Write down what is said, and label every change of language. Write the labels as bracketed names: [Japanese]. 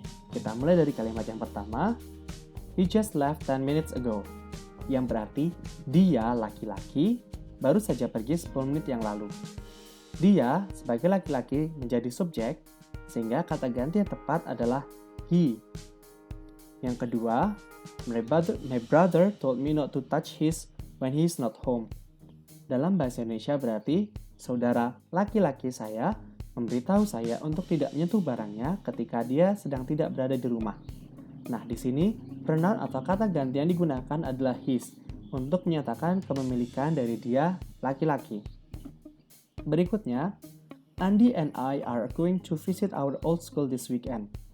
[Indonesian] Kita mulai dari kalimat yang pertama, [English] he just left 10 minutes ago, [Indonesian] yang berarti dia laki-laki baru saja pergi 10 menit yang lalu. Dia sebagai laki-laki menjadi subjek, sehingga kata ganti yang tepat adalah he. Yang kedua, [English] my brother told me not to touch his when he's not home. [Indonesian] Dalam bahasa Indonesia berarti, saudara laki-laki saya memberitahu saya untuk tidak menyentuh barangnya ketika dia sedang tidak berada di rumah. Nah, di sini pronoun atau kata ganti yang digunakan adalah his untuk menyatakan kepemilikan dari dia laki-laki. Berikutnya, [English] Andy and I are going to visit our old school this weekend.